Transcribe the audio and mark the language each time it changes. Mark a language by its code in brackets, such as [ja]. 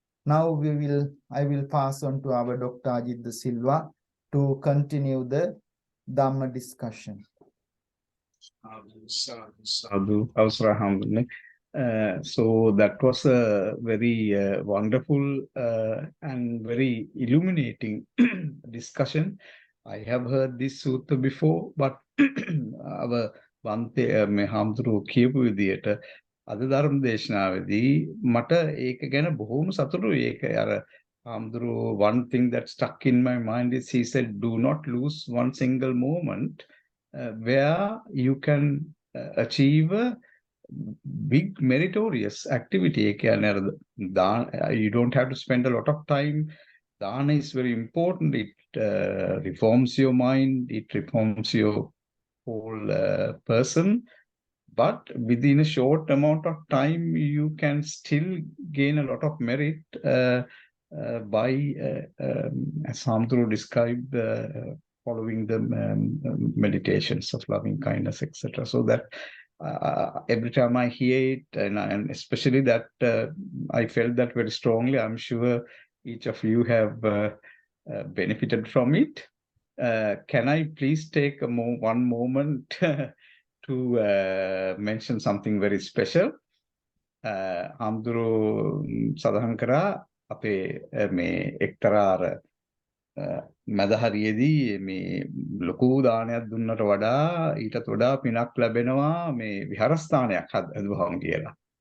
[en] Now I will pass on to our Dr. Ajit Silva to continue the Dhamma discussion. Sadhu, Avasara. So that was a very wonderful and very illuminating discussion. I have heard this sutta before, but our [si] Bante Mehamdru කියපු විදියට අද ධර්ම දේශනාවේදී මට ඒක ගැන බොහොම සතුටුයි. ඒක අර [en] Hamdru, one thing that stuck in my mind is he said, do not lose one single moment where you can achieve a big meritorious activity. You don't have to spend a lot of time. Dana is very important. It reforms your mind. It reforms your whole person. But within a short amount of time, you can still gain a lot of merit by, as Hamdru described, following the meditations of loving kindness, etc. So that every time I hear it, and especially that I felt that very strongly, I'm sure each of you have benefited from it. Can I please take one moment to mention something very special? [si] Hamdru සඳහන් කරා අපේ මේ එක්තරා මදහරියේදී මේ ලොකු දානයක් දුන්නට වඩා ඊටත් වඩා පිනක් ලැබෙනවා මේ විහාරස්ථානයක් හදුවහම කියලා.